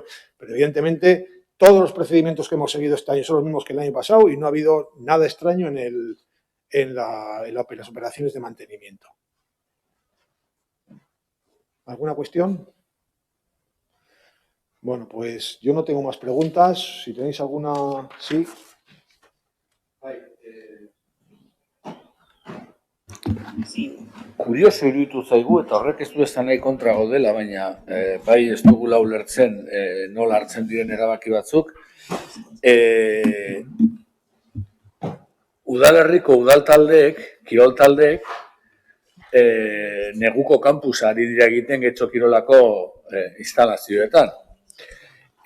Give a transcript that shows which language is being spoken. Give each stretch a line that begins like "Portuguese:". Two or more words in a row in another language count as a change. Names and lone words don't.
Spanish: Pero evidentemente todos los procedimientos que hemos seguido este año son los mismos que el año pasado y no ha habido nada extraño en las operaciones de mantenimiento. ¿Alguna cuestión? Bueno, pues yo no tengo más preguntas. Si tenéis alguna, sí.
Basque: Kurioso iruditu zaigu, eta horrek ez du esan nahi kontra gaudela, baina bai ez dugula ulertzen nola hartzen diren erabaki batzuk. Udalerriko udal taldeek, kirol taldeek, neguko kampusa ari dira egiten Getxo Kirolako instalazioetan.